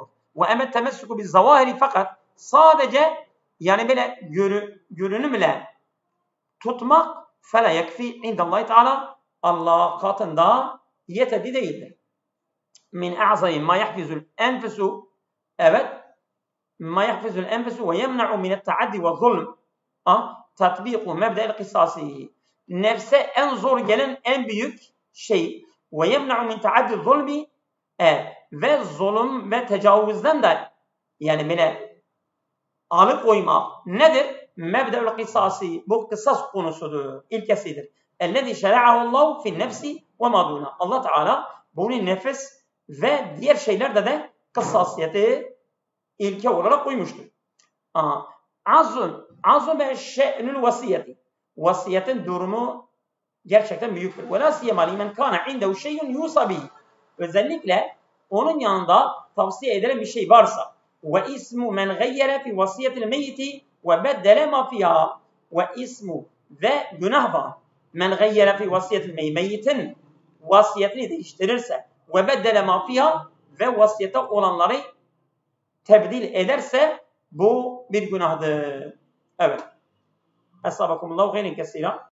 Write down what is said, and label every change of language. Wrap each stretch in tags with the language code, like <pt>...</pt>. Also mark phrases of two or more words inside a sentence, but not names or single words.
<ar>وأما التمسك بالظواهر,</ar> <tr>fakat sadece yani böyle görünümle tutmak</tr> <ar>فلا يكفي عند الله تعالى,</ar> <tr>Allah katında yeterli değildir.</tr> <ar>من أعظم ما يحفز الأنفس, evet, ما يحفز الأنفس ويمنع من التعدي والظلم. تطبيق مبدأ القصاص.</ar> <tr>Nefse en zor gelen en büyük şey.</tr> <ar>ويمنع من تعدي الظلم</ar> <tr>ve zulüm ve tecavüzden de yani böyle alıkoymak nedir?</tr> <ar>مبدأ القصاص.</ar> <tr>Bu kısas konusudur. İlkesidir.</tr> <ar>اَلَّذِي شَرَعَهُ اللّٰهُ فِي النَّفْسِ وَمَا دُونَ.</ar> <tr>Allah Teala bunu nefes ve diğer şeylerde de kıssasiyeti ilke olarak koymuştur.</tr> <ar>عظم وشأن الوصية.</ar> <tr>Vasiyetin durumu gerçekten büyüktür.</tr> <ar>وَلَا سِيَمَا لِمَنْ كَانَ عِنْدَهُ شَيْءٌ يُوصَى بِهِ.</ar> <tr>Özellikle onun yanında tavsiye edilen bir şey varsa.</tr> <ar>وَاِسْمُ مَنْ غَيَّرَ فِي وَصِيَةِ الْمَيِّتِ وَبَدَّلَ مَا فِيهَا.</ar> <tr>وَاِسْمُ ve günah var.</tr> <ar>مَنْ غَيَّرَ فِي وَصِيَةِ الْمَيِّتِ.</ar> <tr>Meyyitin vasiyetini değiştirirse</tr> <ar>وَبَدَّلَ مَا فِيهَا</ar> <tr>ve vasiyete olanları tebdil ederse bu bir günahdır. Evet.</tr> <ar>أصابكم الله خيرا كثيرا.</ar>